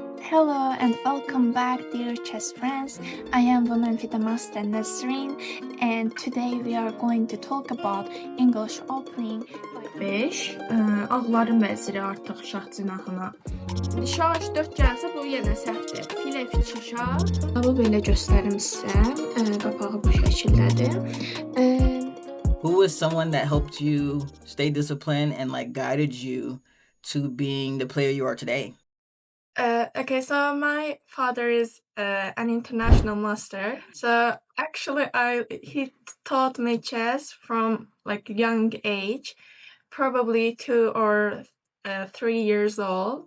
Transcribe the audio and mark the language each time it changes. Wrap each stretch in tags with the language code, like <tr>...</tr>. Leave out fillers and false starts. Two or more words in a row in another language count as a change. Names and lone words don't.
<en>Hello and welcome back, dear chess friends. I am woman Master Nasrin, and today we are going to talk about English opening 5.</en> <az>Ağların vəziri artıq şah cinahına. Şah H4 gəlsə bu yenə səhvdir. Fil F2 şah. Bu belə göstərim sizə. Qapağı bu şəkildədir.</az> <en>Who was someone that helped you stay disciplined and guided you to being the player you are today? Okay, so my father is an international master. So actually, he taught me chess from young age, probably 2 or 3 years old.</en>